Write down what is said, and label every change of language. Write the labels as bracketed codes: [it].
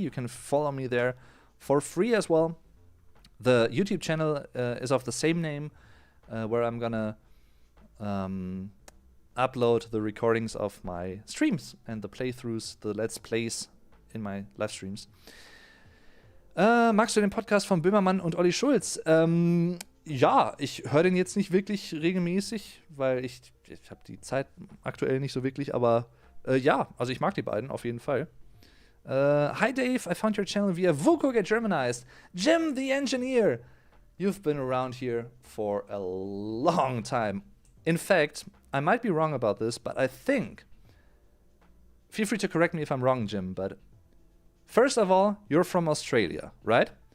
[en] You can follow me there for free as well. The YouTube channel is of the same name, where I'm gonna upload the recordings of my streams and the playthroughs, the Let's Plays in my live streams. [de] Magst du den Podcast von Böhmermann und Olli Schulz? Ja, ich höre den jetzt nicht wirklich regelmäßig, weil ich habe die Zeit aktuell nicht so wirklich, aber ja, also ich mag die beiden auf jeden Fall. [en] Hi Dave, I found your channel via Vuko Get Germanized. Jim the Engineer, you've been around here for a long time. In fact, I might be wrong about this, but I think, feel free to correct me if I'm wrong, Jim, but first of all, you're from Australia, right?